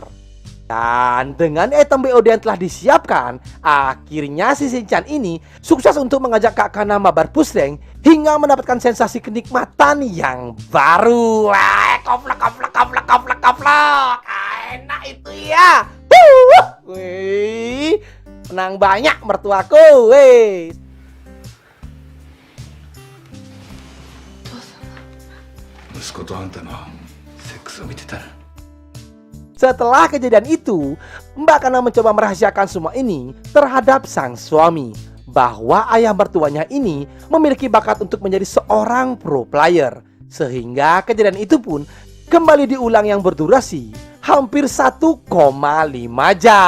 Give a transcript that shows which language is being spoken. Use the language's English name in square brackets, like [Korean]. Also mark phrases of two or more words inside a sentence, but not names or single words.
[Indonesian] Dan dengan item BOD yang telah disiapkan, akhirnya si Shinchan ini sukses untuk mengajak Kak Kana mabar pusreng hingga mendapatkan sensasi kenikmatan yang baru. Koplok, koplok, koplok, koplok, koplok. Enak itu ya. Wih, menang banyak mertuaku. Wih. [Japanese] 息子とあんたのセックスを見てたら [Indonesian] Setelah kejadian itu, Mbak Kana mencoba merahasiakan semua ini terhadap sang suami, bahwa ayah mertuanya ini memiliki bakat untuk menjadi seorang pro player. Sehingga kejadian itu pun kembali diulang yang berdurasi hampir 1,5 jam.